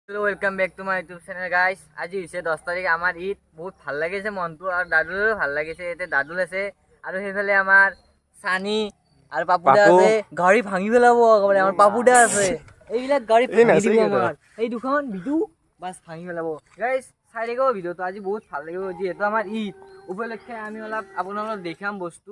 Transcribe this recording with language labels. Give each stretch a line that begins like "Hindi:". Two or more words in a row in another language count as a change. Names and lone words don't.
English: Hello welcome back to my YouTube channel guys.
Assamese: आज হৈছে 10 তাৰিখ আমাৰ ঈদ বহুত ভাল লাগিছে মনটো আৰু দাদুৰো ভাল লাগিছে। এতে দাদুল আছে আৰু সেইফালে আমাৰ সানি আৰু পাপুদা আছে। গাড়ী ভাঙি পেলাব একেবাৰে আমাৰ পাপুদা আছে। এইবিলাক গাড়ী ভাঙি দিব আমাৰ এই দুখন ভিডিও বাস ভাঙি পেলাব। গাইস চাই দেখো ভিডিওটো আজি বহুত ভাল লাগিব যেহেতু আমাৰ ঈদ উপলক্ষে আমি অলপ আপোনালোকক দেখাম বস্তু।